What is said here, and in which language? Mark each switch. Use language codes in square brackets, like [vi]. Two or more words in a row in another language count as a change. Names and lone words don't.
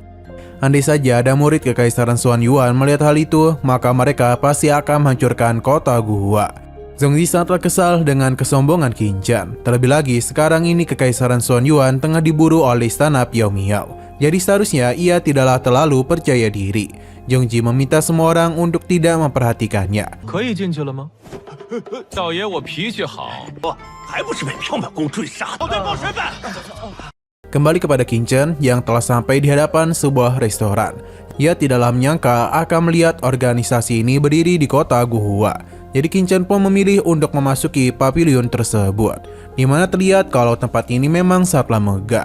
[id] Andai saja ada murid Kekaisaran Xuan Yuan melihat hal itu, maka mereka pasti akan menghancurkan kota Guhua. Zhongzi sangatlah kesal dengan kesombongan Qin. Terlebih lagi, sekarang ini Kekaisaran Xuan Yuan tengah diburu oleh Istana Piao Miao. Jadi seharusnya ia tidaklah terlalu percaya diri. Zhongzi meminta semua orang untuk tidak memperhatikannya. [zh] 可以进去了吗？ 少爷我脾气好，还不是被缥缈宫追杀的？对，报审判。 [id] Kembali kepada Qingchen yang telah sampai di hadapan sebuah restoran. Ia tidaklah menyangka akan melihat organisasi ini berdiri di kota Guhua. Jadi Qingchen pun memilih untuk memasuki pavilion tersebut, di mana terlihat kalau tempat ini memang sangatlah megah.